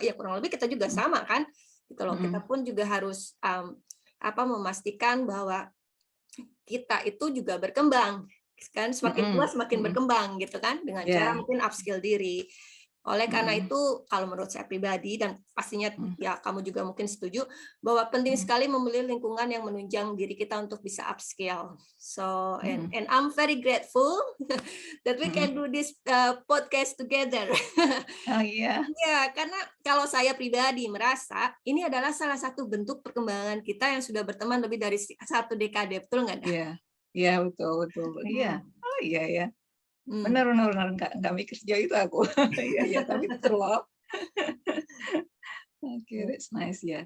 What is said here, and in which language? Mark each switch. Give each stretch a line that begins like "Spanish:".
Indonesian: Ya kurang lebih kita juga sama kan. Gitu loh. Kita pun juga harus memastikan bahwa kita itu juga berkembang kan, semakin tua semakin berkembang gitu kan, dengan cara mungkin upskill diri. Oleh karena itu, kalau menurut saya pribadi, dan pastinya ya kamu juga mungkin setuju, bahwa penting sekali memilih lingkungan yang menunjang diri kita untuk bisa upskill.
English: So, and I'm very grateful that we can do this podcast together.
Indonesian: Oh iya. Ya, karena kalau saya pribadi merasa ini adalah salah satu bentuk perkembangan kita yang sudah berteman lebih dari 1 dekade, betul nggak? Iya, betul. Iya. Oh iya ya. Benar, nggak mikir sejauh itu aku. Iya, tapi betul loh. Oke,
English: that's nice
Indonesian: ya.